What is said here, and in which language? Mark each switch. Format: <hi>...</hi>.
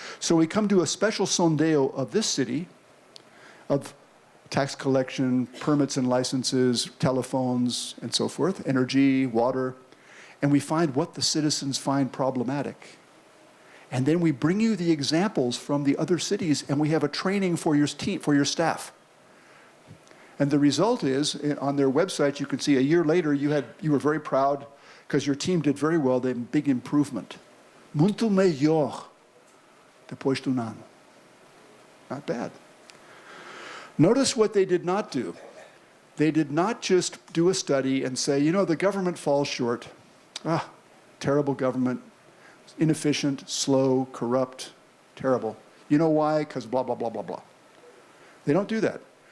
<en>So we come to a special sondeo of this city, of tax collection, permits and licenses, telephones, and so forth, energy, water, and we find what the citizens find problematic. And then we bring you the examples from the other cities, and we have a training for your team, for your staff. And the result is, on their website, you can see a year later, you were very proud because your team did very well, they had big improvement.</en> <pt>Muito melhor depois de ano.</pt> <en>Not bad. Notice what they did not do. They did not just do a study and say, you know, the government falls short. Terrible government, inefficient, slow, corrupt, terrible. You know why? Because blah, blah, blah, blah, blah. They don't do that.</en>